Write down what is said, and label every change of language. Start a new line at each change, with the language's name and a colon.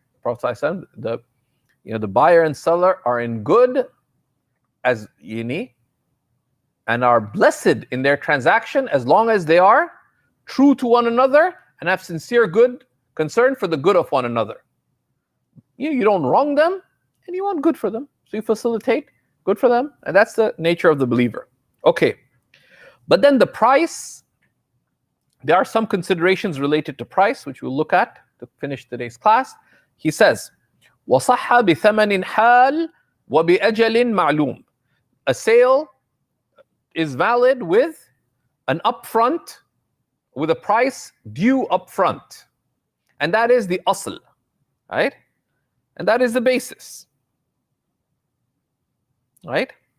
English: Prophet ﷺ, the buyer and seller are in good as and are blessed in their transaction as long as they are true to one another and have sincere good concern for the good of one another. You don't wrong them and you want good for them. So you facilitate good for them, and that's the nature of the believer. Okay. But then the price, there are some considerations related to price, which we'll look at to finish today's class. He says,
Arabic: وَصَحَّ بِثَمَنٍ حَالٍ وَبِأَجَلٍ مَعْلُومٍ.
English: A sale is valid with an upfront, with a price due upfront. And that is the asl, right? And that is the basis. Right?